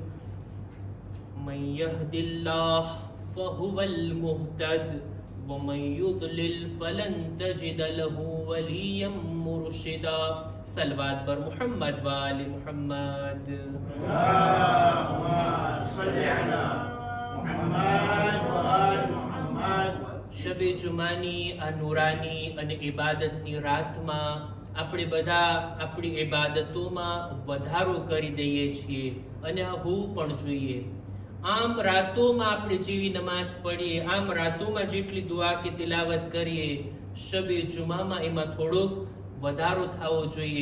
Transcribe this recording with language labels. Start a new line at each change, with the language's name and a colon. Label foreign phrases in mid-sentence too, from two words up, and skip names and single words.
Arabic: من يهد الله فهو المهتد ومن يضلل فلن تجد له وليا مرشدا.
Persian: صلوات بر محمد وآل محمد.
Arabic: اللهم صل على محمد وآل محمد.
Gujarati: શબે જુમાની આ નૂરાની અને ઇબાદતની રાતમાં આપણે બધા આપણી ઇબાદતોમાં વધારો કરી દઈએ છીએ અને આ હોવું પણ જોઈએ. આમ રાતોમાં આપણે જેવી નમાઝ પઢીએ, આમ રાતોમાં જેટલી દુઆ કે તિલાવત કરીએ, શબે જુમામાં એમાં થોડોક વધારો થવો જોઈએ.